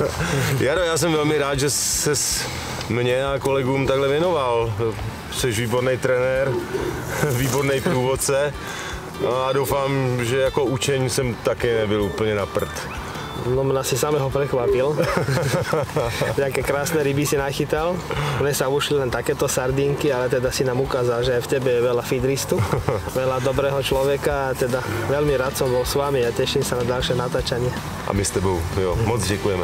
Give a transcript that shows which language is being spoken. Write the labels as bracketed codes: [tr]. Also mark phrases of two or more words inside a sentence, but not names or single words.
[cs] Jaro, já jsem velmi rád, že ses mě a kolegům takhle věnoval. Jsi výborný trenér, výborný průvodce a doufám, že jako učeň jsem taky nebyl úplně na prd. [sk] No mňa si samého prekvapil. Jaké krásne ryby si nachytal. Mne sa ušli len takéto sardínky, ale teda si nám ukázal, že v tebe je veľa feederistu, veľa dobrého človeka a teda veľmi rád som bol s vami a teším sa na ďalšie natáčanie. [cs] A my s tebou, jo, moc děkujeme.